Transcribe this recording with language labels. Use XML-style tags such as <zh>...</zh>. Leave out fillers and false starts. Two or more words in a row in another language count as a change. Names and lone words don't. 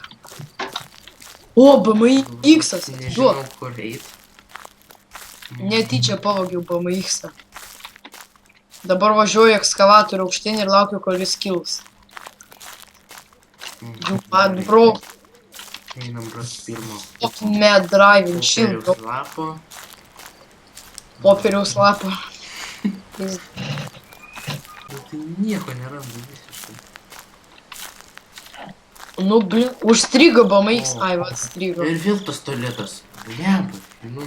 <lt>O, BMX-as. Duok. Nežinau, kur eit. Netyčia pavogiau BMX-ą. Dabar važiuoju ekskavatorių aukštyn ir laukiu, kol jis kils. Bro, Einam ras pirmo</lt> <en>mad driving shield.</en> <lt>popieriaus lapo. Popieriaus lapą. Bet tai nieko nerandu visiškai. Nu, blin, užstrigo BMX. Ai, va, atstrigo. Ir vėl tas tualetas. Blemba. Nu,</lt>